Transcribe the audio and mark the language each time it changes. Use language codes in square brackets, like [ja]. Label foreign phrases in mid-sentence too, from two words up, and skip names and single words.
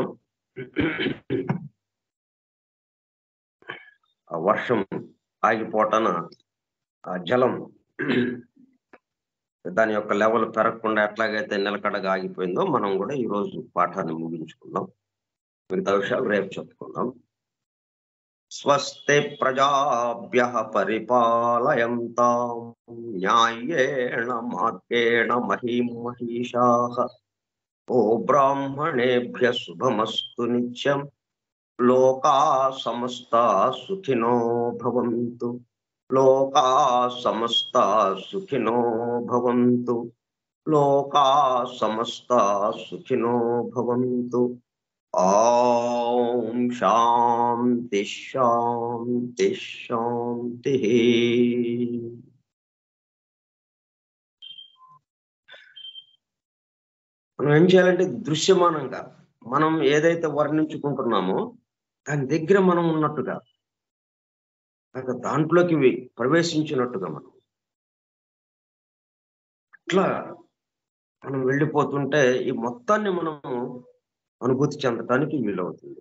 [te] ఆ వర్షం ఆగిపోవటాన ఆ జలం దాని యొక్క లెవెల్ పెరగకుండా ఎట్లాగైతే నిలకడగా ఆగిపోయిందో మనం కూడా ఈ రోజు పాఠాన్ని ముగించుకుందాం. మిగతా విషయాలు రేపు చెప్పుకుందాం. [sa] స్వస్తి ప్రజాభ్యః పరిపాలయంతాం న్యాయేణ మార్గేణ మహీం మహీషాః. ఓ బ్రాహ్మణేభ్యః శుభమస్తు నిత్యం. లోకాః సమస్తాః సుఖినో భవంతు. లోకాః సమస్తాః సుఖినో భవంతు. లోకాః సమస్తాః సుఖినో భవంతు. ఓం శాంతి శాంతి శాంతి. [te] మనం ఏం చేయాలంటే దృశ్యమానంగా మనం ఏదైతే వర్ణించుకుంటున్నామో దాని దగ్గర మనం ఉన్నట్టుగా దాంట్లోకి ప్రవేశించినట్టుగా మనం అట్లా మనం వెళ్ళిపోతుంటే ఈ మొత్తాన్ని మనము అనుభూతి చెందటానికి వీలవుతుంది.